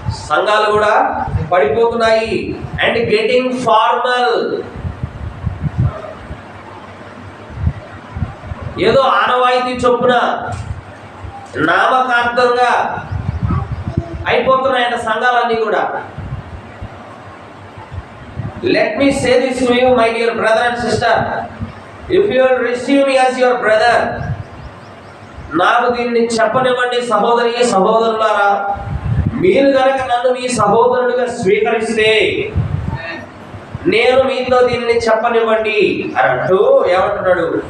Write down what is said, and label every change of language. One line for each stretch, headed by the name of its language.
Telugu: సంఘాలు కూడా పడిపోతున్నాయి.
English: and getting formal,
Telugu: ఏదో ఆనవాయితీ చొప్పున నామకార్థంగా అయిపోతున్నాయంట సంఘాలన్నీ కూడా.
English: Let me say this to you, my dear brother and sister. If you will receive me as your brother,
Telugu: నాకు దీన్ని చెప్పనివ్వండి సహోదరి సహోదరులారా, మీరు కనుక నన్ను మీ సహోదరుడిగా స్వీకరిస్తే నేను మీతో దీనిని చెప్పనివ్వండి అని అంటూ ఏమంటున్నాడు?